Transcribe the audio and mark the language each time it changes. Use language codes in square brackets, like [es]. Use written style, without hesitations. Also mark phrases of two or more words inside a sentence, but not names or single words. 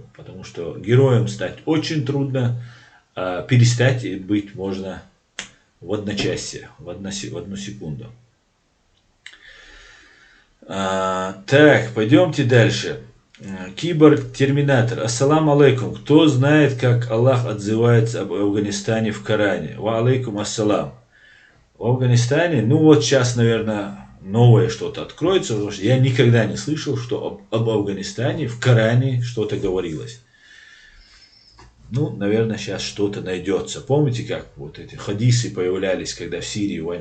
[ru] Потому что героем стать очень трудно, а перестать быть можно в одночасье, в одну секунду. Так, пойдемте дальше. Киборг-терминатор. [ar] السلام عليكم. [ru] Кто знает, как Аллах отзывается об Афганистане в Коране? [ar] وعليكم السلام. [ru] В Афганистане, ну вот сейчас, наверное, новое что-то откроется, потому что я никогда не слышал, что об Афганистане в Коране что-то говорилось. Ну, наверное, сейчас что-то найдется. Помните, как вот эти хадисы появлялись, когда в Сирии война?